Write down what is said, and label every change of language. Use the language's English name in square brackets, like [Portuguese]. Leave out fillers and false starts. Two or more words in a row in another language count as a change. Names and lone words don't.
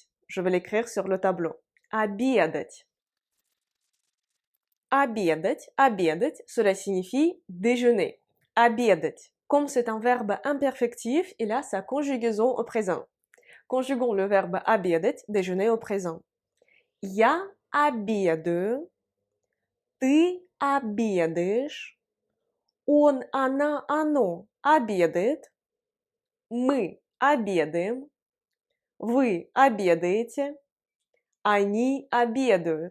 [French] Je vais l'écrire sur le tableau. [Russian] Обедать. Обедать, обедать, [French] cela signifie déjeuner. [Russian] Обедать. [French] Comme c'est un verbe imperfectif, il a sa conjugaison au présent. Conjuguons le verbe обедать, déjeuner au présent. [Russian] Я обедаю, ты обедаешь, он, она, оно обедает, мы обедаем, вы обедаете, они обедают.